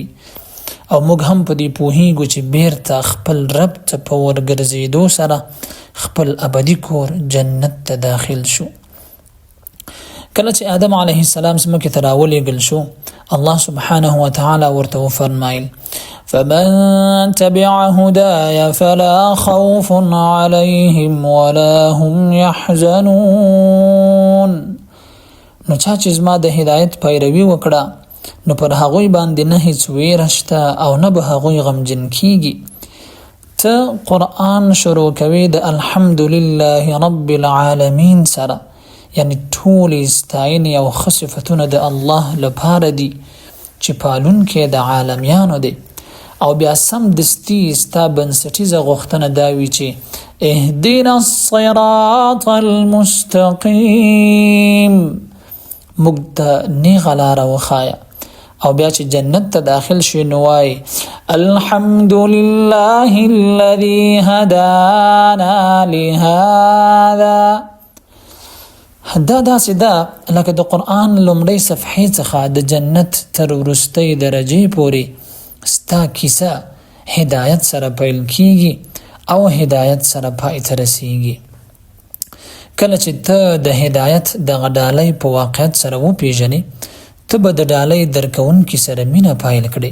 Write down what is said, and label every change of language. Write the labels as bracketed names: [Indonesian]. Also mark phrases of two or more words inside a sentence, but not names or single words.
[Pashto] او موږ هم په دې پوهیږو چې بیرته خپل رب ته په ورګرځېدو سره خپل ابدي کور جنت ته داخل شو. کله چې آدم [Arabic] علیه السلام [Pashto] ځمکې ته راولېږل شو، الله [Arabic] سبحانه وتعالی [Pashto] ورته وفرمایل [Arabic] فمن تبع هداي فلا خوف عليهم ولا هم يحزنون. [Pashto] نو چا چې زما د هدایت پیروي وکړه نو پر هغوی باندې نه هیڅ ویره شته او نه به هغوی غمجن کیږي. ته قرآن شروع کوي د [Arabic] الحمدلله رب العالمین [Pashto] سره، یعنی ټولې ستاینې او ښه صفتونه د الله لپاره دي چې پالونکی د عالمیانو دی. او بیا سم دستی ستا بنسټیزه غوښتنه دا وي چې [Arabic] اهدنا الصراط المستقیم، [Pashto] موږ ته نیغه لاره وښایه. او بیا چې جنت ته داخل شي نو وایي [Arabic] الحمد لله الذي هدانا لهذا. [Pashto] دا داسې ده لکه د قرآن لومړۍ صفحې څخه د جنت تر وروستۍ درجې پورې ستا کیسه هدایت سره پیل کیږي او هدایت سره پای ته رسیږي. کله چې ته د هدایت دغه ډالۍ په واقعیت سره وپیژنې، ته به د ډالۍ درکوونکي سره مینه پیل کړې.